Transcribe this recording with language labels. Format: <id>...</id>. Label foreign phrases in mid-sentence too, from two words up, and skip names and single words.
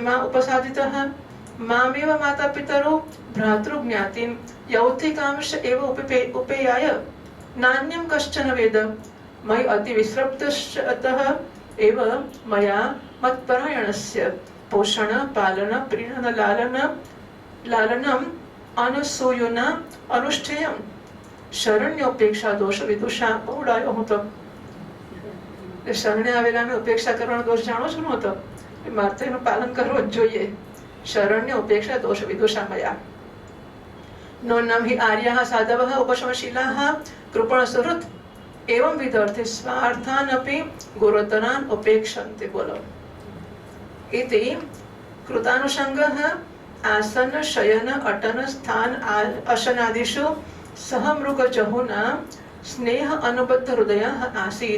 <sa>मा उपसादितः मामेव माता पितरो भ्रातृज्ञातिं यौथिकांश एव उपेयाय नान्यं कश्चन वेद मयि अति विस्रब्धः एव मया मत्परायणस्य पोषण पालन प्रीणन लालनम् अनसूयुना अनुष्ठेयं शरण्योपेक्षा दोष विदुषा</sa> <gu>બહુડાયો હું તો શરણે આવેલાને ઉપેક્ષા કરવાનો દોષ જાણો છો નહોતો મારે તો એનું પાલન કરવું જ જોઈએ.</gu> <sa>शरण्य उपेक्षा दोष विदुषा मया नोन्नम हि आर्याः साधवः उपशमशीलाः कृपणसुहृत् एवं विदर्थे स्वार्थान् अपि गुरुतरान् उपेक्षन्ते। बोलो इति कृतानुषङ्गः आसन शयन अटन स्थान अशनादिषु सह मृगजहुना स्नेह अनुबद्ध हृदयः आसीत्।</sa>